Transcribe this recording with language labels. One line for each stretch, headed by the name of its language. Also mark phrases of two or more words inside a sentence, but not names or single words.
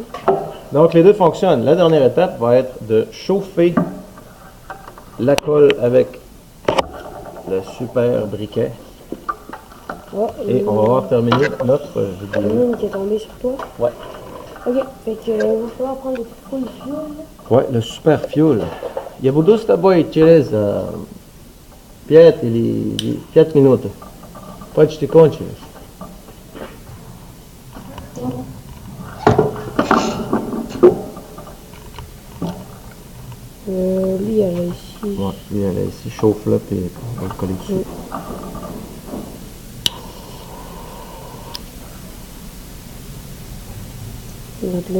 French: Donc les deux fonctionnent. La dernière étape va être de chauffer la colle avec le super briquet. Oh, Et on va avoir terminé notre il y en a vidéo. une qui est tombée sur toi. Ouais. Ok, fait que il va falloir prendre des
English: full fuel.
French: Ouais, le
English: super fuel.
Russian: Я буду с тобой через 5 или 5 минут. Почти кончились.
French: Lui, elle est ici. Ouais, lui, elle est ici, chauffe-le, puis on va le coller dessus. Donc là.